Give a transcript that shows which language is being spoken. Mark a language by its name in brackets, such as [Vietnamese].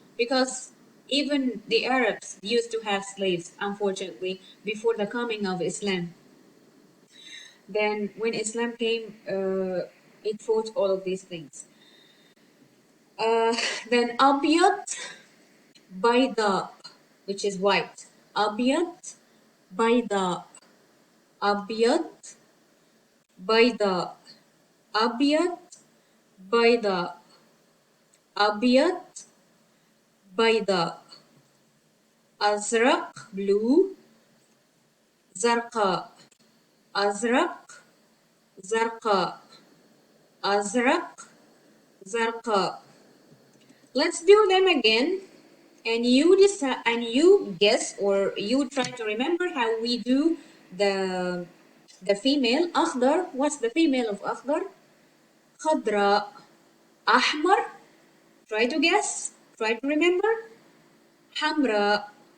[English] Because even the Arabs used to have slaves, unfortunately, before the coming of Islam. Then when Islam came, it fought all of these things. Then Abiyat, Baida, which is white. Abiyat, Baida. [Arabic] أبيض بيضاء أبيض بيضاء أبيض بيضاء أزرق [English] blue [Arabic] زرقاء أزرق زرقاء أزرق زرقاء. [English] Let's do them again, and you decide, and you guess, or you try to remember how we do the The female. أخضر. What's the female of أخضر? [Arabic] خضراء. أحمر. [English] Try to guess. Try to remember. حمراء.